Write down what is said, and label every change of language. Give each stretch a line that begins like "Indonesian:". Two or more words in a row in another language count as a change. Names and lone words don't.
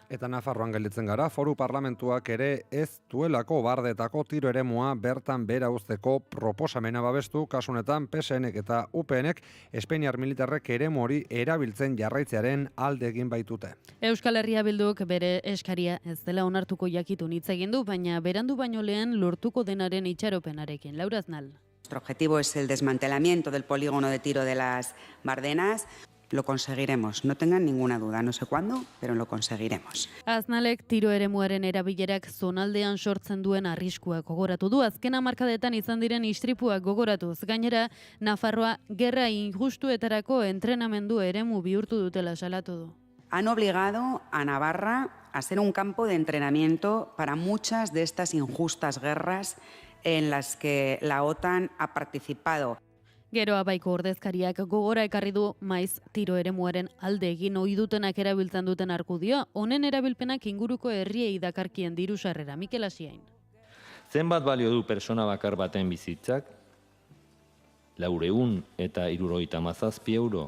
Basque: Eta Nafarroan gelditzen gara, foru parlamentuak ere ez duelako bardetako tiro eremua bertan bera uzteko proposamena babestu, kasunetan PSNek eta UPNek Espainiar militarrek eremu hori erabiltzen jarraitzearen alde egin baitute. Euskal Herria Bilduk bere eskaria ez dela onartuko jakitun hitz egin du, baina berandu baino lehen lortuko denaren itxaropenarekin. Laura Aznal.
Spanish: Nuestro objetivo es el desmantelamiento del polígono de tiro de las Bardenas. Lo conseguiremos, no tengan ninguna duda, no sé cuándo, pero lo conseguiremos.
Basque: Aznalek tiro eremuaren erabilerak zonaldean sortzen duen arriskuak gogoratu du, azken hamarkadetan izan diren istripuak gogoratuz. Gainera, Nafarroa gerra injustuetarako entrenamendu eremu bihurtu dutela salatu du.
Spanish: Han obligado a Navarra a ser un campo de entrenamiento para muchas de estas injustas guerras en las que la OTAN ha participado.
Basque: Gero abaiko ordezkariak gogora ekarri du maiz tiro eremuaren alde egin ohi dutenak erabiltzen duten argudio, honen erabilpenak inguruko herriei dakarkien diru sarrera. Mikel Asiain. Zenbat balio du persona bakar baten bizitzak? 477 euro.